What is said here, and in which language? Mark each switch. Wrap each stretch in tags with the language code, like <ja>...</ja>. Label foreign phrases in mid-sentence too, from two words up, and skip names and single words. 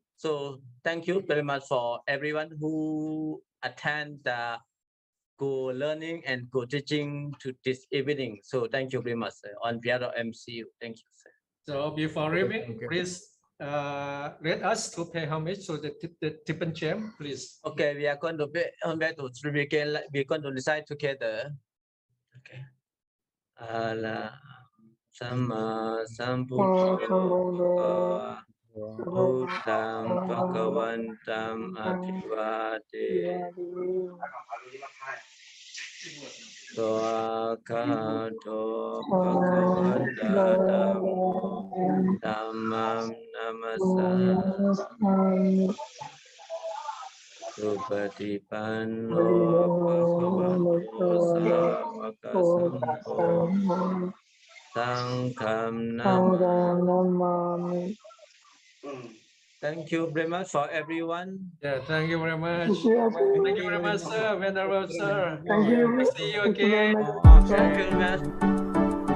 <en>So thank you very much for everyone who attend the co-learning and co-teaching to this evening. So thank you very much, sir, on behalf of MCU. Thank you, sir. So before leaving, please let us to pay homage to the Tibetan Chem, please. Okay, we are going to pay homage to we're going to recite together. Okay.</en> <pi>Sama Sambuddha Buddham Bhagavantam Abhivade Swakato Bhagavata Dhammam Namassami Supatipanno Bhagavato Sāvaka Sangho Sangham Sangham Namami. Namami.</pi> <en>Thank you very much for everyone. Yeah, thank you very much. Thank you, Thank you very much, sir. Venerable sir. Thank you. See you Thank you very again. much. Thank you very much.</en>